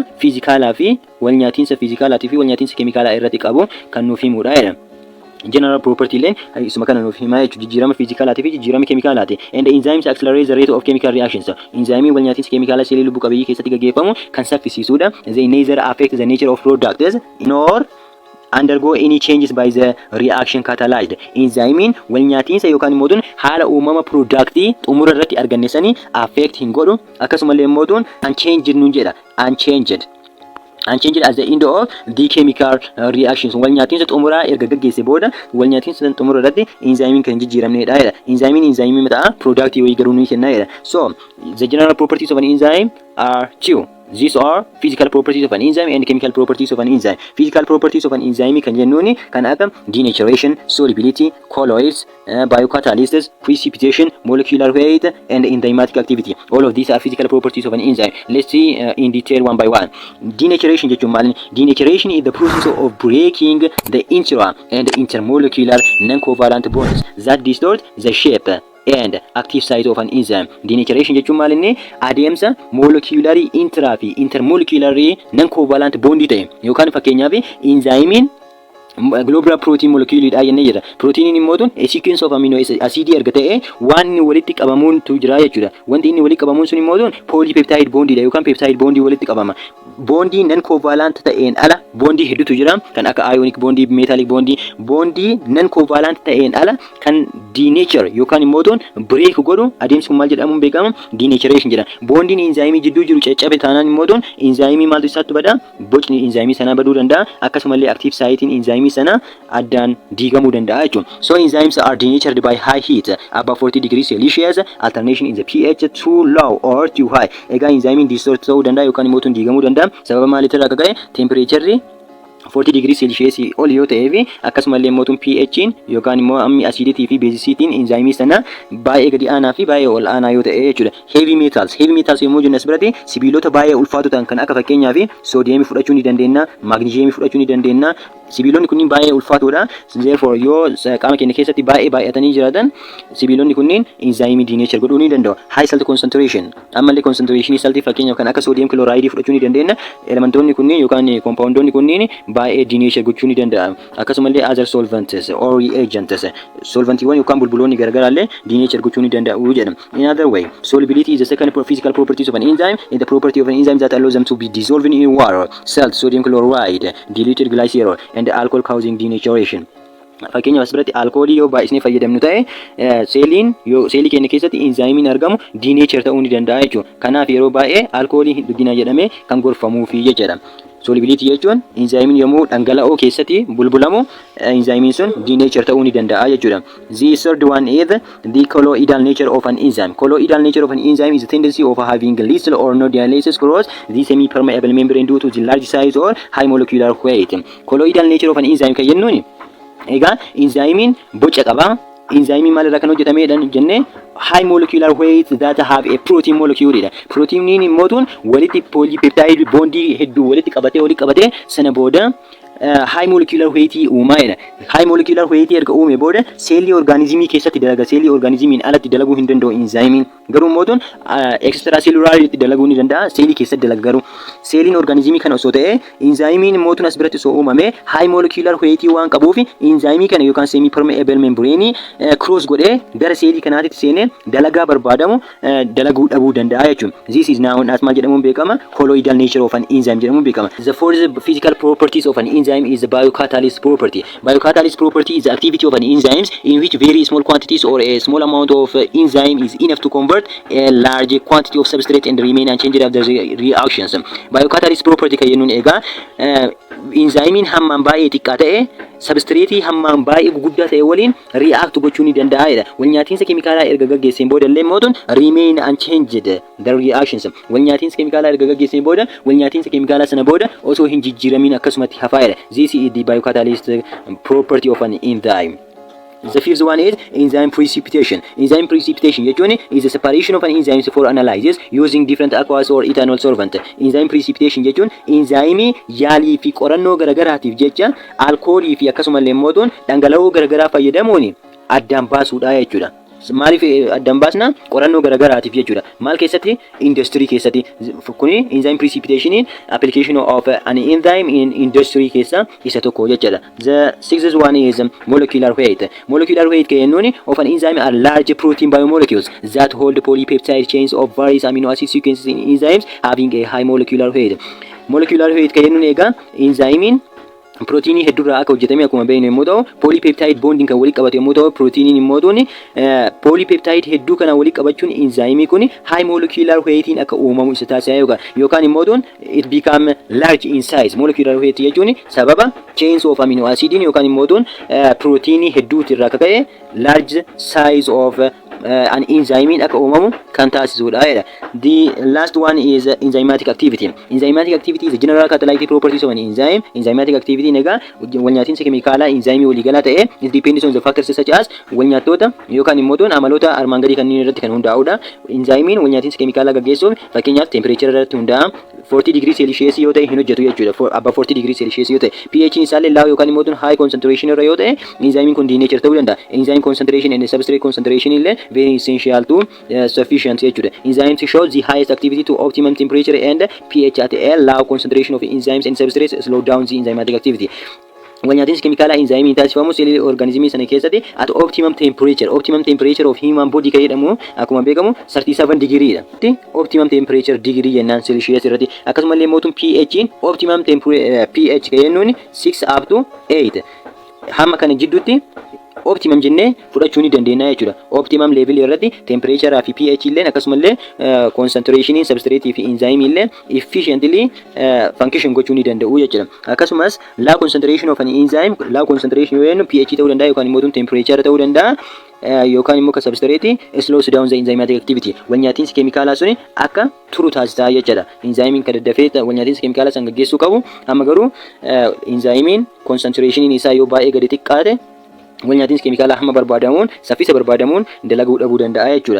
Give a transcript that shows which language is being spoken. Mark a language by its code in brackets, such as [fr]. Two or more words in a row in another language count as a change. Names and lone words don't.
[om] Fiizikaalaa fi wal nyaatiinsa fiizikaalaatii fi wal nyaatiinsa keemikaalaa irratti qabu kan nuuf himudha jedha. [en] General property [om] leen isuma kana nuuf himaa jechuudha. Jijjiirama fiizikaalaati fi jijjiirama keemikaalaati. [en] And enzymes accelerate the rate of chemical reactions. [om] Enzyme wal nyaatiinsa keemikaalaa seelii lubbu qabeeyyii keessatti gaggeeffamu kan saffisiisudha. [en] They neither affect the nature of products nor undergo any changes by the reaction catalyzed. [om] Enzyme wal nyaatiinsa yookaan immoo haala uumama productii xumura irratti argannesanii affect hin godhu. Akkasumallee immoo unchanged nuun jedha. [en] Unchanged at the end of the chemical reactions. [om] Wal nyaatiinsa xumuraa erga gaggeesse booda wal nyaatiinsa xumura irratti enzyme kan jijjiiramneedha jedha. Enzyme mataa productii wayii garuu ni kenna jedha. [en] So the general properties of an enzyme are two. These are physical properties of an enzyme and chemical properties of an enzyme. Physical properties of an enzyme [om] kan jennuuni kan akka [en] denaturation, solubility, colloids, biocatalysis, precipitation, molecular weight, and enzymatic activity. All of these are physical properties of an enzyme. Let's see in detail one by one. [om] Denaturation jechuun maali? [en] Denaturation is the process of breaking the intra and intermolecular non-covalent bonds that distort the shape and active site of an enzyme. [om] Denaturation jechuun maal inni adeemsa [en] molecular intra [om] fi [en] intermolecular non-covalent bond [om] ta'e yookaan fakkeenyaaf [en] enzyme global protein molecule [om] dha jennee jira. Protein immoo [en] a sequence of amino acid [om] erga ta'e waan walitti qabamuun tu jira jechuudha. Wanti inni walitti qabamuun sun immoo [en] polypeptide bond [om] dha yookaan [en] peptide bond [om] walitti qabama. Bondi [en] non covalent [om] ta'een ala bondi hedduutu jira kan akka [en] ionic bondi, metallic bondi, [om] bondi [en] non covalent [om] ta'een ala kan denature yookaan immoo break godhu adeemsi kun maal jedhamuun beekama? Denaturation jedhama. Bondiin enzyme jidduu jiru caccabe taanaan immoo enzyme maaltu isaatti bada? Bocni enzyme sana baduu danda'a. Akkasumallee [en] active site [om] enzyme sana addaan diigamuu danda'a jechuudha. [en] So enzymes are denatured by high heat above 40 degrees Celsius, alternation in the pH too low or too high. [om] Egaa enzyme distort ta'uu danda'a yookaan immoo diigamuu danda'a. Sababa maaliitirraa akka ka'e temperature 40 [en] degree Celsius [om] ol yoo ta'ee fi akkasumallee immoo pH'n yookaan immoo ammi aciditii fi basicitiin enzyme sana baay'ee gadi aanaa fi baay'ee ol aanaa yoo ta'e jechuudha. [en] Heavy metals [om] yommuu jennu asirratti sibiilota baay'ee ulfaatoo ta'an kan akka fakkeenyaa fi soodiyemii fudhachuu ni dandeenya, maagneeziyemii fudhachuu ni dandeenya. Sibiilonni kunniin baay'ee ulfaatoodha. Therefore yoo qaama keenya keessatti baay'ee baay'atanii jiraatan sibiilonni kunniin enzyme denature godhuu ni danda'u. [en] High salt concentration [om] ammallee concentration saltii fakkeenyaaf kan akka [en] sodium chloride [om] fudhachuu ni dandeenya. Elementoonni kunniin yookaan compoundoonni kunniin baay'ee denature gochuu ni danda'a. Akkasumallee [en] other solvents or reagents [om] solventiiwwan yookaan bulbuloonni garaagaraallee denature gochuu ni danda'u jedhama. [en] In other way, solubility is the second physical properties of an enzyme and the property of an enzyme that allows them to be dissolved in water, salt, sodium chloride, diluted glycerol and alcohol causing denaturation. [om] Fakkeenyaaf asirratti alkoolii yoo baay'isnee fayyadamnu ta'e seelii keenya keessatti enzymiin argamu denature ta'uu ni danda'a jechuudha. Kanaaf yeroo baay'ee alkoolii hin dhugina jedhamee kan gorfamuufi jechuudha. Solubility jechuun enzymiin yommuu dhangala'oo keessatti bulbulamu enzymiin sun denature ta'uu ni danda'a jechuudha. [en] The third one is the colloidal nature of an enzyme. Colloidal nature of an enzyme is the tendency of having little or no dialysis cross the semi-permeable membrane due to the large size or high molecular weight. [om] Colloidal nature of an enzyme kan jennuuni egaa enzymiin boca qaba. Enzymiin maalirraa kan hojjetamedha jennee [en] high molecular weight that have a protein molecule. [om] Proteiniin immoo tun walitti polypeptide bondii hedduu walitti qabatee sana booda [en] high molecular weight [om] uumaadha. [en] High molecular weight [om] erga uume booda seelii organismii keessatti dalaga. Seelii organismiin alatti dalaguu hin danda'u enzymiin. Garuu immoo tun extracellular dalaguu ni danda'a. Seelii keessatti dalaga garuu. Seeliin organismii kana osoo ta'e enzymiin immoo tun as biratti osoo uumame [en] high molecular weight [om] waan qabuuf enzyimii kana yookaan [en] semi permeable membrane [om] cross godhee gara seelii kanaatti seenee dalagaa barbaadamu dalaguu dhabuu danda'a jechuudha. This is now as maal jedhamuun beekama? [en] Colloidal nature of an enzyme [om] jedhamuun beekama. [en] The fourth physical properties of an enzyme is the biocatalyst property. Biocatalyst property is the activity of an enzyme in which very small quantities or a small amount of enzyme is enough to convert a large quantity of substrate and remain unchanged after the reactions. Biocatalyst property [om] kan jennuun egaa enzymiin hammaan baay'ee xiqqaa ta'e substrate hammaan baay'ee guguddaa ta'e waliin react gochuu ni danda'aadha. Walnyaatiinsa keemikaalaa erga gaggeesseen booda illee immoo tun [en] remain unchanged the reactions. [om] Walnyaatiinsa keemikaalaa erga gaggeesseen booda walnyaatiinsa keemikaalaa sana booda osoo hin jijjiiramin akkasumatti hafaadha. [en] This is the biocatalyst property of an enzyme. The fifth one is enzyme precipitation. Enzyme precipitation jechuun is the separation of an enzyme for analysis using different aqueous or ethanol solvent. [om] Enzyme precipitation jechuun enzyme yaalii fi qorannoo garagaraatiif jecha alkoolii fi akkasumallee immoo dhangala'oo garagaraa fayyadamuun addaan baasuudha jechuudha. Maaliif addaan baasna? Qorannoo garagaraatiif jechuudha. Maal keessatti? Industry keessatti. Kuni [en] enzyme precipitation application of an enzyme in industry [om] keessa isa tokko jechuudha. [en] The sixth one is molecular weight. Molecular weight [om] kan jennuun [en] of an enzyme are large protein biomolecules that hold polypeptide chains of various amino acid sequences in enzymes having a high molecular weight. Molecular weight [om] kan jennuun egaa enzymiin protein heddurraa akka hojjetame akkuma beeknu yommuu ta'u [en] polypeptide bonding [om] kan walitti qabatu yommuu ta'u proteiniin immoo tuni polypeptide hedduu kana walitti qabachuun enzyme kun [en] high molecular weightiin [om] akka uumamu isa taasisa yookaan immoo tun [en] it become large in size. Molecular weight [om] jechuun sababa [en] chains of amino acid [om] yookaan immoo tun protein hedduutirraa akka ka'e [en] large size of an enzyme [om] akka uumamu kan taasisudha. [en] The last one is enzymatic activity. Enzymatic activity is the general catalytic properties of an enzyme. Enzymatic activity [om] nega walnyaatinsa keemikaalaa enzyme waliigalaa ta'e [en] it depends on the factors such as [om] walnyaatota yookaan immoo amaloota armaan gadii kanneen irratti kan hundaa'udha. Enzymiin walnyaatinsa keemikaalaa gaggeessuuf fakkeenyaaf temperature irratti hundaa'a. 40 [en] degree Celsius [om] yoo ta'e hin hojjetu jechuudha. [en] Above 40 degree Celsius [om] yoo ta'e pH isaallee law yookaan immoo [en] high concentration [om] irra yoo ta'e enzymiin kun denature ta'uu danda'a. [en] Enzyme concentration and substrate concentration illee very essential to sufficient jechuudha. Enzymes show the highest activity to optimum temperature and pH at a low concentration of enzymes and substrates slow down the enzymatic activity. [om] Walnyaatinsa keemikaalaa enzyme taasifamu seelii organismii sana keessatti [en] at optimum temperature of human body [om] kan jedhamu akkuma beekamu 37 degree dha. [en] Optimum temperature degree [om] jennaan Celsius irratti. Akkasumallee mootum pH [en] optimum pH [om] kan jennuun 6 [en] up to [om] 8 hamma kana jidduutti optimum jennee fudhachuu ni dandeenya jechuudha. [en] Optimum level [om] irratti temperature fi pH illee akkasumallee concentration substrate fi enzyme illee [en] efficiently function [om] gochuu ni danda'u jechuudha. Akkasumas [en] low concentration of an enzyme, low concentration [om] yoo jennu pH ta'uu danda'a yookaan immoo temperature ta'uu danda'a. Yookaan immoo [en] substrate slows down the enzymatic activity. [om] Walnyaatinsi keemikaalaa suni akka turu taasisaa jechuudha. Enzymiin kan daddafee walnyaatinsi keemikaalaa san gaggeessuu qabu. Amma garuu enzymiin concentration isaa yoo baay'ee gadi xiqqaate walnyaatinsi keemikaalaa hamma barbaadamuun saffisa barbaadamuun dalaguu dhabuu danda'a jechuudha.